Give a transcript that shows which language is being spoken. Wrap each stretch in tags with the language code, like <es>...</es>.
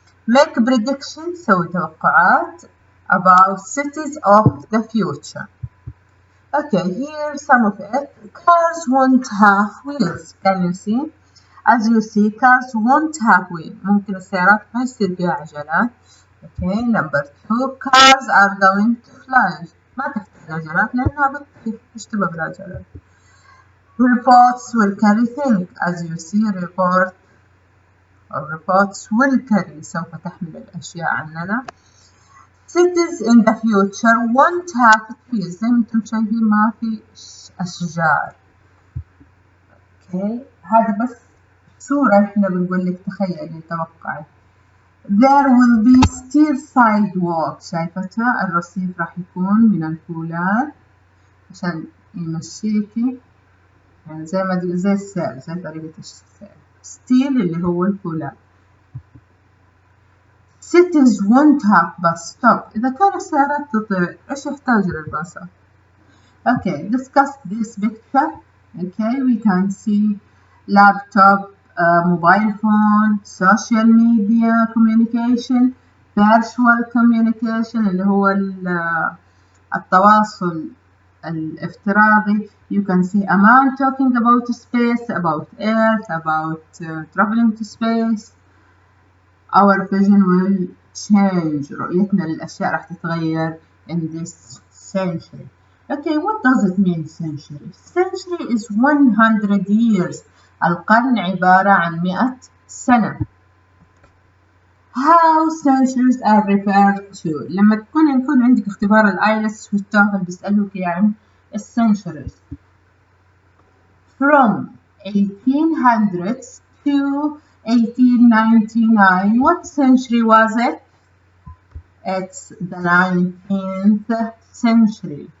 <en>Make prediction</en> <ar>سوي توقعات</ar> <en>about cities of the future. Okay, here some of it. Cars won't have wheels. Can you see? As you see, cars won't have wheels.</en> <ar>ممكن السيارات ما يصير فيها عجلات.</ar> <en>Okay, number 2. Cars are going to fly.</en> <ar>ما تحتاج عجلات لأنها بتطير. إيش تبغى بالعجلات؟</ar> <en>Reports will carry things. As you see, reports will carry.</en> <ar>سوف تحمل الأشياء عننا.</ar> <en>Cities in the future won't have trees.</en> <ar>زي ما انتم شايفين ما في أشجار. Okay, هذا بس صورة احنا بنقول لك تخيلي توقعي.</ar> <en>There will be steel sidewalk.</en> <ar>شايفتها؟ الرصيف راح يكون من الفولاذ عشان يمشيكي يعني زي السير زي طريقة السير. ستيل اللي هو الفولاذ.</ar> <en>Cities won't have bus stop.</en> <ar>إذا كانت السيارات تطير إيش يحتاج للباصات؟</ar> <en>Okay, discuss this picture. Okay, we can see laptop, mobile phone, social media communication, virtual communication</en> <ar>اللي هو التواصل الافتراضي.</ar> <en>You can see a man talking about space, about earth, about traveling to space. Our vision will change.</en> <ar>رؤيتنا للأشياء راح تتغير</ar> <en>in this century. Okay, what does it mean century? Century is 100 years.</en> <ar>القرن عبارة عن 100 سنة.</ar> <en>How centuries are referred to.</en> <ar>لما يكون عندك اختبار الآيلتس والتوفل بيسألوك عن السنشوريز.</ar> <en>From 1800s to 1899. What century was it? It's the 19th century.</en>